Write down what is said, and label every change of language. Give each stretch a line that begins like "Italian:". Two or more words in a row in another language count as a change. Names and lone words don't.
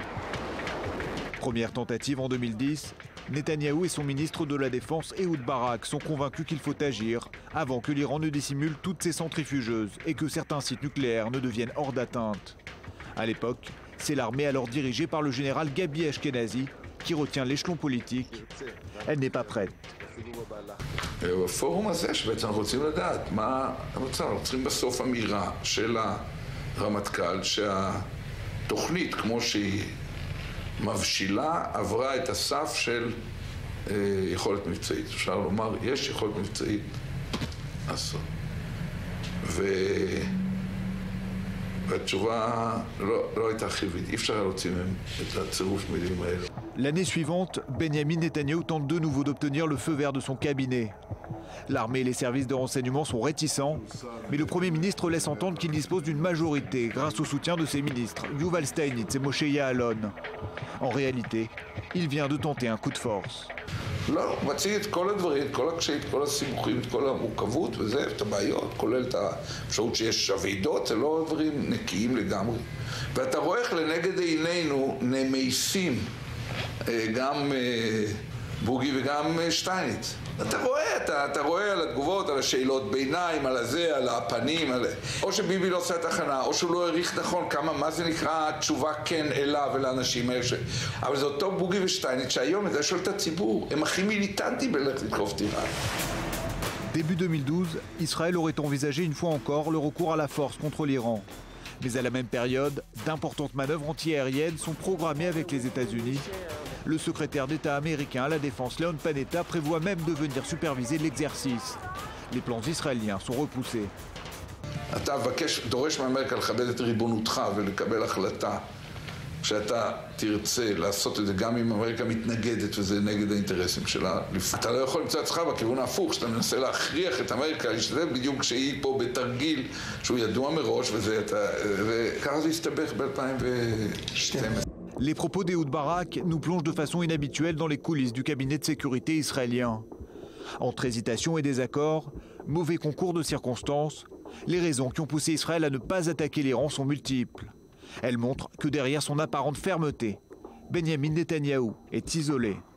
French: Première tentative en 2010, Netanyahou et son ministre de la Défense, Ehud Barak, sont convaincus qu'il faut agir avant que l'Iran ne dissimule toutes ses centrifugeuses et que certains sites nucléaires ne deviennent hors d'atteinte. À l'époque, c'est l'armée alors dirigée par le général Gabi Ashkenazi qui retient l'échelon politique. Elle n'est pas prête.
Hebrew: בפורום הזה שבעצם אנחנו רוצים לדעת מה המצב, אנחנו צריכים בסוף אמירה של הרמטכ"ל שהתוכנית כמו שהיא מבשילה עברה את הסף של יכולת מבצעית. אפשר לומר, יש יכולת מבצעית לעשות. והתשובה לא הייתה חיובית, אי אפשר להוציא מהם את הצירוף מילים האלה.
French: L'année suivante, Benyamin Netanyahou tente de nouveau d'obtenir le feu vert de son cabinet. L'armée et les services de renseignement sont réticents, mais le Premier ministre laisse entendre qu'il dispose d'une majorité grâce au soutien de ses ministres, Yuval Steinitz et Moshe Ya'alon. En réalité, il vient de tenter un coup de force.
Hebrew: לא, מציג את כל הדברים, את כל הקשיים, את כל הסימוכים, את כל המורכבות וזה, את הבעיות, כולל את האפשרות שיש הוועידות, זה לא דברים נקיים לגמרי. ואתה רואה איך לנגד עינינו נמייסים גם בוגי וגם שטייניץ. אתה רואה על התגובות, על השאלות ביניים, על הזה, על הפנים, או שביבי לא עושה את הכנה, או שהוא לא העריך נכון כמה, מה זה נקרא, תשובה כן אליו ולאנשים האלה. אבל זה אותו בוגי ושטייניץ שהיום זה שואל את הציבור, הם הכי מיליטנטים בלכת לתקוף את איראן.
French: Début 2012, Israël aurait envisagé une fois encore le recours à la force contre l'Iran. Mais à la même période, d'importantes manœuvres antiaériennes sont programmées avec les États-Unis. Le secrétaire d'État américain à la Défense, Leon Panetta, prévoit même de venir superviser l'exercice. Les plans israéliens sont repoussés.
Hebrew: אתה דורש מאמריקה לכבד את ריבונותך ולקבל החלטה שאתה תרצה לעשות את זה גם אם אמריקה מתנגדת וזה נגד האינטרסים שלה. אתה לא יכול למצוא עצמך בכיוון ההפוך, שאתה מנסה להכריח את אמריקה להשתתף בדיוק כשהיא פה בתרגיל שהוא ידוע מראש וככה זה הסתבך ב-2012.
French: Les propos d'Ehud Barak nous plongent de façon inhabituelle dans les coulisses du cabinet de sécurité israélien. Entre hésitation et désaccord, mauvais concours de circonstances, les raisons qui ont poussé Israël à ne pas attaquer l'Iran sont multiples. Elles montrent que derrière son apparente fermeté, Benyamin Netanyahou est isolé.